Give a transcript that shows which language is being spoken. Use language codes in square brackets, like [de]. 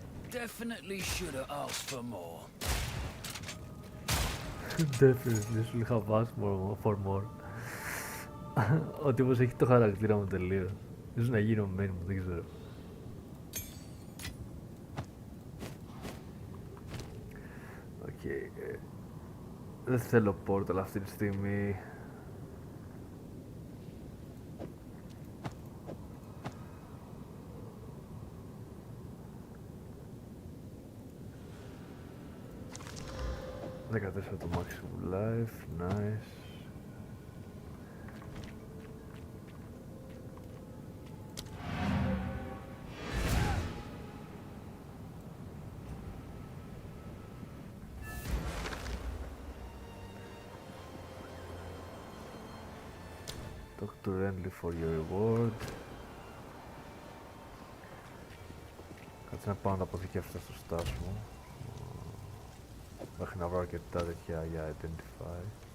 [en] Definitely should have asked for more. Definitely should have asked for more. [el] Ο τύπος έχει το χαρακτήρα μου τελείως. Ίσως να γίνω main μου, δεν ξέρω. Οκ. Δεν θέλω portal αυτή τη στιγμή. Δεκατέσσερα το maximum life, nice. [en] Talk to Renly for your reward. [el] Κάτσε να πάω να τα αποθηκεύσω στο στάσιμο. Μέχρι να βρω αρκετά τέτοια για identify.